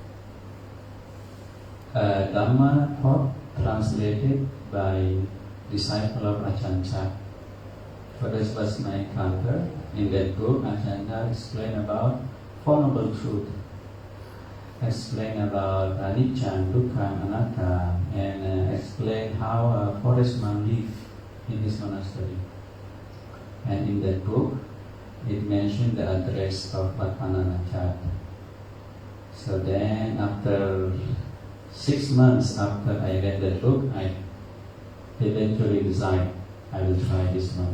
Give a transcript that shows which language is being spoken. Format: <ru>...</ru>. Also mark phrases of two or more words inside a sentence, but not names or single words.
<en>Dhamma talk translated by disciple of Ajahn Chah. So this was my encounter. In that book, Ajahn Chah explained about Four Noble Truth, explain about</en> <pi>anicca, dukkha, anatta,</pi> <en>and explain how a forest monk lived in his monastery. And in that book, it mentioned the address of Wat Pah Nanachat. So then, after 6 months after I read that book, I eventually decided I will try this one.</en>